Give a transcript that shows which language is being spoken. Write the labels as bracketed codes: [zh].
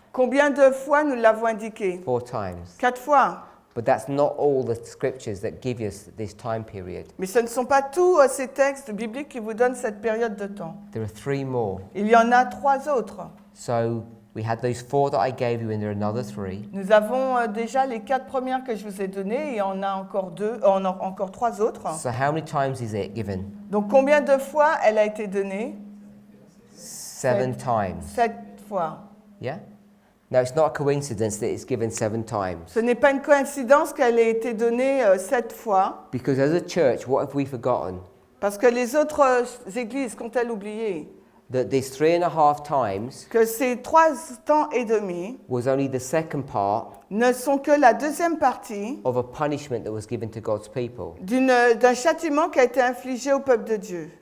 [fr] combien de fois nous l'avons indiqué? [en] 4 times. [fr] 4 fois. [en] But that's not all the scriptures that give us this time period. [fr] Mais ce ne sont pas tous ces textes bibliques qui vous donnent cette période de temps. [en] There are 3 more. [fr] Il y en a 3 autres. [en] So we had those 4 that I gave you, and there are another 3. [fr] Nous avons déjà les 4 premières que je vous ai données et on a encore 3 autres. [en] So how many times is it given? [fr] Donc combien de fois elle a été donnée? [en] 7 times. [fr] 7 fois. [en] Yeah? Now it's not a coincidence that it's given 7 times. [fr] Ce n'est pas une coïncidence qu'elle ait été donnée 7 fois, [en] Because as a church, what have we forgotten? [fr] parce que les autres églises qu'ont-elles oublié? [en] that this 3.5 times [fr] que ces 3 temps et demi [en] was only the second part [fr] ne sont que la deuxième partie [en] of a punishment that was given to God's people. [fr] d'un châtiment qui a été infligé au peuple de Dieu.